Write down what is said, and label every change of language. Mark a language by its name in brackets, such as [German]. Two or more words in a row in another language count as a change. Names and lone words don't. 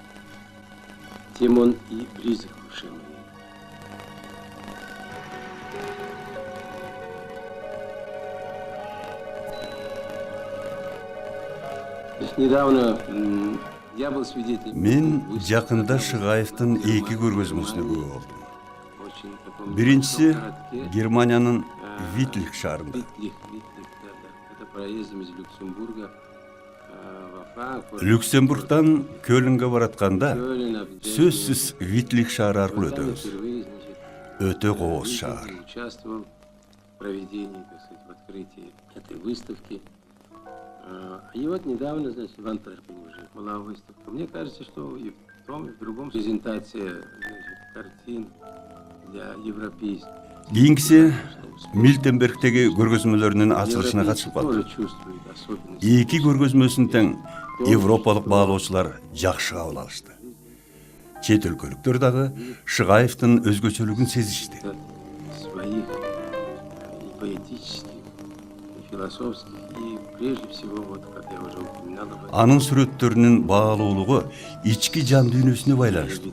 [Russian] Тем он и близок к душе моей. Недавно я был свидетелем. [Kyrgyz] Мен жақында Шығаевтың екі көргөзмөсүнө күбө болдум. Биринчиси Германияның Витлих шаарында. Люксембургтан Көлінге баратканда сөзсүз Витлих шаары аркылуу өтөбүз. Өтө кооз шаар. [Russian] И вот недавно, значит, в Антверпене уже была выставка. Мне кажется, что и в том, и в другом презентация, значит, картин для европейских. [Kyrgyz] Кийинкиси Мильтенбергтеги көргөзмөлөрүнүн ачылышына катышып калдым. Эки көргөзмөсүн тең европалык баалоочулар жакшы кабыл алышты. Чет өлкөлүктөр дагы Шыгаевдин өзгөчөлүгүн сезишти. [Russian] Своих и поэтических, и философских, и прежде всего, вот, как я уже упоминал, [Kyrgyz] анын сүрөттөрүнүн баалуулугу ички жан дүйнөсүнө байланыштуу.